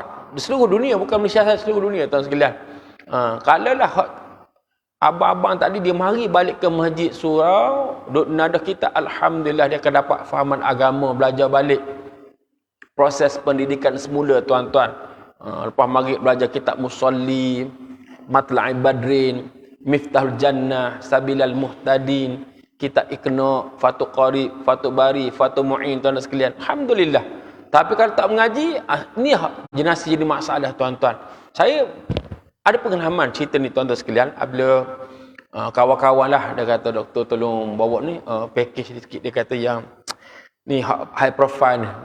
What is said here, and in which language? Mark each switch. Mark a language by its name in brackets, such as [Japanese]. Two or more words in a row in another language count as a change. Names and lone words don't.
[Malay] Di seluruh dunia, bukan Malaysia sahaja, seluruh dunia, tuan sekalian. Kalau lah abang-abang tadi dia mari balik ke Masjid Surau, duk nadah kita, alhamdulillah dia akan dapat fahaman agama, belajar balik proses pendidikan semula, tuan-tuan. Lepas maghrib belajar kitab Musalli, Matla'i Badrin, Miftahul Jannah, Sabilal Muhtadin, kitab Iqna, Fathul Qarib, Fathul Bari, Fathul Mu'in, tuan-tuan sekalian. Alhamdulillah. Tapi kalau tak mengaji, ni generasi jadi masalah, tuan-tuan. Saya ada pengalaman cerita ni, tuan-tuan sekalian. Apabila kawan-kawan lah, dia kata, doktor tolong bawa ni package sikit. Dia kata yang ni [English] high profile [Malay] ni.